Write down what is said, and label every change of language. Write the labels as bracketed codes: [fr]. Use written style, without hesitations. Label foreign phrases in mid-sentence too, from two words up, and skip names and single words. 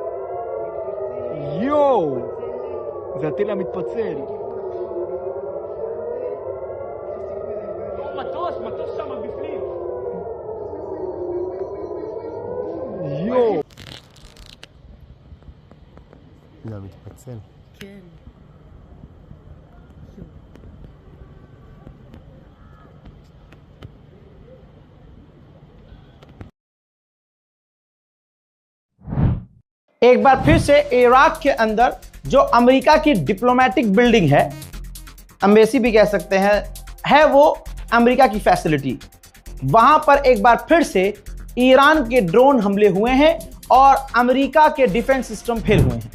[he] יואו! זה הטיל המתפצל. מטוס שם בפנים. יואו! זה המתפצל. כן. [hi] एक बार फिर से इराक के अंदर जो अमेरिका की [en] diplomatic building [hi] है, एम्बेसी भी कह सकते हैं, है वो अमेरिका की फैसिलिटी, वहां पर एक बार फिर से ईरान के ड्रोन हमले हुए हैं और अमेरिका के [en] defense system [hi] फेल हुए हैं।